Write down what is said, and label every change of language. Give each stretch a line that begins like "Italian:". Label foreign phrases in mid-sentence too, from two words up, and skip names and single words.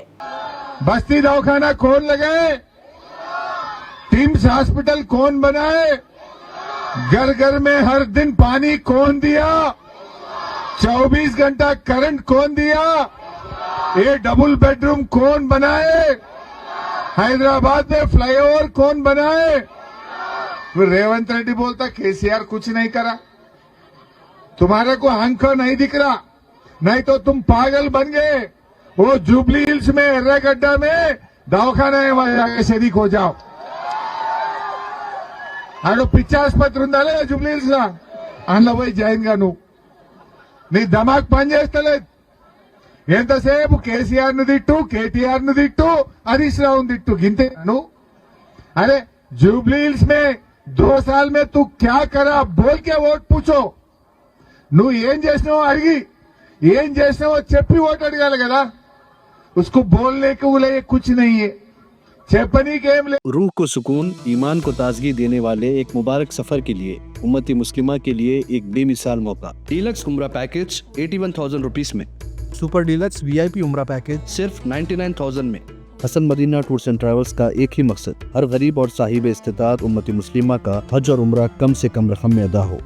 Urdu: بستی دواخانہ کون لگائے، ٹمس ہاسپٹل کون بنائے، گھر گھر میں ہر دن پانی کون دیا، 24 گھنٹہ کرنٹ کون دیا، یہ ڈبل بیڈروم کون بنائے، حیدرآباد میں فلائی اوور کون بنائے. ریونت ریڈی بولتا کے سی آر کچھ نہیں کرا، تمہارے کو آنکھ نہیں دکھ رہا، نہیں تو تم پاگل بن گئے. وہ جوبلی ہلز میں ایرہ گڈہ میں دواخانہ ہے، وہاں جاکے شریک ہو جاؤ.
Telugu: ఆడు పిచ్చి ఆసుపత్రి ఉందా లేదా జూబ్లీ హిల్స్ లా, అందులో పోయి జాయిన్ గా నువ్వు. నీ దమాక్ పని చేస్తలేదు. ఎంతసేపు కేసీఆర్ ను తిట్టు, కేటీఆర్ ను తిట్టు, హరీష్ రావు తిట్టు, గింతే నువ్వు.
Urdu: ارے جوبلی ہلز میں 2 سال میں تو کیا کرا بول کے ووٹ پوچھو.
Telugu: నువ్వు ఏం చేసినావో అడిగి, ఏం చేసినావో చెప్పి ఓటు అడగాలి కదా.
Urdu: اس کو بولنے کو لیے کچھ نہیں ہے,
Telugu: చెప్పని కేం లేదు.
Urdu: روح کو سکون، ایمان کو تازگی دینے والے ایک مبارک سفر کے لیے امتی مسلمہ کے لیے ایک بے مثال موقع.
English: deluxe umra package 81,000 rupees में, super deluxe VIP umra package
Urdu: صرف 99,000 میں. حسن مدینہ ٹورز اینڈ ٹریولز کا ایک ہی مقصد، ہر غریب اور صاحب استطاعت امتی مسلمہ کا حج اور عمرہ کم سے کم رقم میں ادا ہو.